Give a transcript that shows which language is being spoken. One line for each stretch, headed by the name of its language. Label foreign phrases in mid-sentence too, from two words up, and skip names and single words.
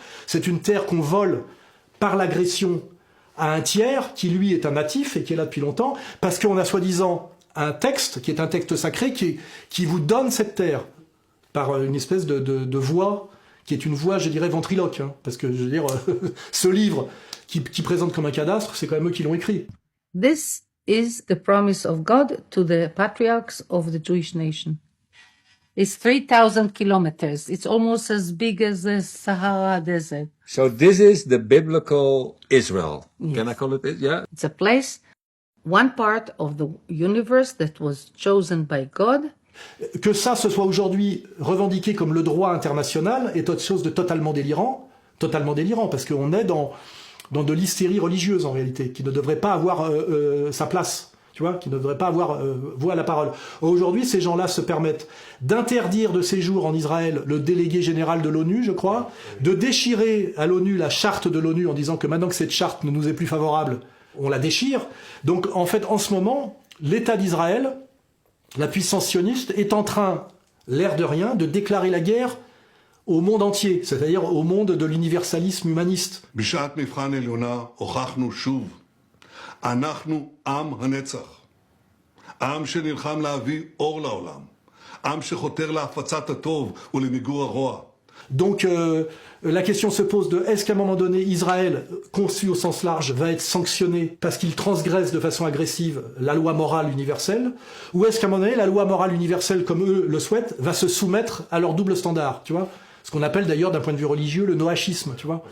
French: C'est une terre qu'on vole par l'agression à un tiers, qui lui est un natif et qui est là depuis longtemps, parce qu'on a soi-disant un texte, qui est un texte sacré, qui vous donne cette terre, par une espèce de voix, qui est une voix, je dirais, ventriloque. Parce que, je veux dire, ce livre qui présente comme un cadastre, c'est quand même eux qui l'ont écrit.
English: This is the promise of God to the patriarchs of the Jewish nation. It's 3,000 kilometers. It's almost as big as the Sahara Desert. So this is the biblical Israel. Yes. Can I call it this? Yeah. It's a place, one part of the universe that was chosen by God.
French: Que ça se soit aujourd'hui revendiqué comme le droit international est autre chose de totalement délirant, parce qu'on est dans de l'hystérie religieuse en réalité, qui ne devrait pas avoir sa place, tu vois, qui ne devrait pas avoir voix à la parole. Aujourd'hui, ces gens-là se permettent d'interdire de séjour en Israël le délégué général de l'ONU, je crois, de déchirer à l'ONU la charte de l'ONU en disant que maintenant que cette charte ne nous est plus favorable, on la déchire. Donc en fait, en ce moment, l'État d'Israël, la puissance sioniste, est en train, l'air de rien, de déclarer la guerre au monde entier, c'est-à-dire au monde de l'universalisme humaniste.
Hebrew: בשעת מבחן עליונה הוכחנו שוב, אנחנו עם הנצח, עם שנלחם להביא אור לעולם, עם שחותר להפצת הטוב ולמיגור הרוע.
French: Donc la question se pose de est-ce qu'à un moment donné Israël, conçu au sens large, va être sanctionné parce qu'il transgresse de façon agressive la loi morale universelle, ou est-ce qu'à un moment donné la loi morale universelle, comme eux le souhaitent, va se soumettre à leur double standard, tu vois, ce qu'on appelle d'ailleurs d'un point de vue religieux le noachisme, tu vois.